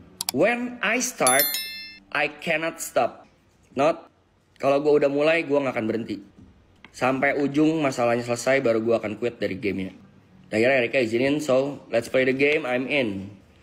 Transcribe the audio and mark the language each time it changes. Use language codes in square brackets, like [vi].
[en] When I start, I cannot stop. [id] Kalau gue udah mulai, gue gak akan berhenti. Sampai ujung masalahnya selesai, baru gue akan quit dari gamenya. Akhirnya Erika izinin, [en] so let's play the game, I'm in.